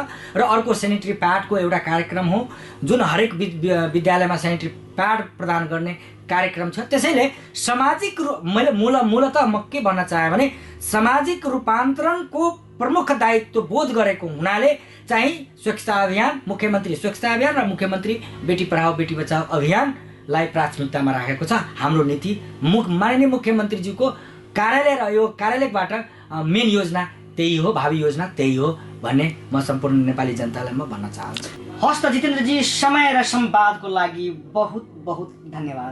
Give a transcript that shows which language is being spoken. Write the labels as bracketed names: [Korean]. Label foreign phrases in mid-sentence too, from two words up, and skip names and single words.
[Nepali] र अर्को सेनिटरी प्याडको एउटा कार्यक्रम हो जुन हरेक विद्यालयमा सेनिटरी प्याड प्रदान गर्ने कार्यक्रम छ। त्यसैले सामाजिक मैले मूलतः म के भन्न चाहेँ भने सामाजिक रूपान्तरणको प्रमुख दायित्व बोध गरेको हुनाले चाहिँ स्वच्छता अभियान, मुख्यमन्त्री स्वच्छता अभियान र मुख्यमन्त्री बेटी पढाओ बेटी बचाओ अभियानलाई प्राथमिकतामा राखेको छ। हाम्रो नीति माननीय मुख्यमन्त्रीज्यूको कार्यालय र यो कार्यालयबाट मेन योजना त्यही हो, भावी योजना त्यही हो भन्ने म सम्पूर्ण नेपाली जनतालाई म भन्न चाहन्छु। हस् त जितेन्द्रजी, समय र संवादको लागि बहुत बहुत धन्यवाद।